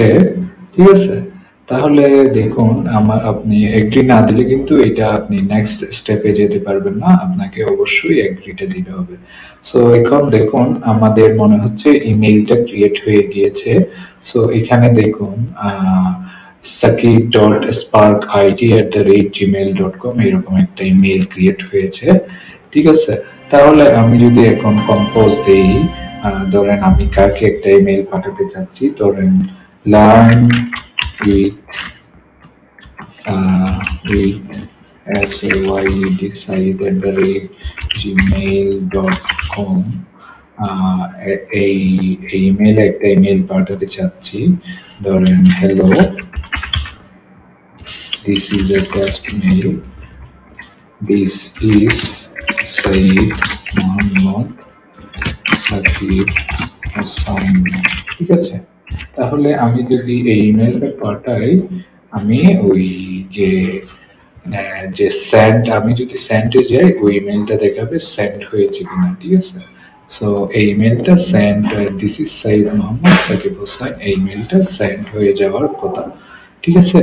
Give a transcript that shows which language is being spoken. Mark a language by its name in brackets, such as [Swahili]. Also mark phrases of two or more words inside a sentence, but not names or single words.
[Bangla] ঠিক আছে, তাহলে দেখুন আপনি এগ্রি না দিলে কিন্তু এটা আপনি নেক্সট স্টেপে যেতে পারবেন না, আপনাকে অবশ্যই এগ্রিটা দিতে হবে। সো এখন দেখুন আমাদের মনে হচ্ছে [English] emailটা create [Bangla] হয়ে গিয়েছে। সো এখানে দেখুন sakib.sparkit@gmail.com, এরকম একটা [English] email create [Bangla] হয়েছে। ঠিক আছে, তাহলে আমি যদি এখন কম্পোজ দেই, ধরেন আমি কাকে একটা ইমেইল পাঠাতে চাচ্ছি, ধরেন [English] learn with [Bangla] sayed@gmail.com, এই ইমেইলে একটা ইমেইল পাঠাতে চাচ্ছি। ধরেন হ্যালো, [English] this is a test mail, this is Saeed Mohammad Sakib Hossain। [Bangla] ঠিক আছে, তাহলে আমি যদি এই ইমেলটা পাঠাই, আমি ওই যে যে সেন্ড, আমি যদি সেন্ডে যাই ওই ইমেলটা দেখাবে সেন্ড হয়েছে কিনা, ঠিক আছে। সো এই ইমেলটা সেন্ড, [English] this is [Bangla] সাইদ মোহাম্মদ সাকিব হোসেন, এই ইমেলটা সেন্ড হয়ে যাওয়ার কথা, ঠিক আছে।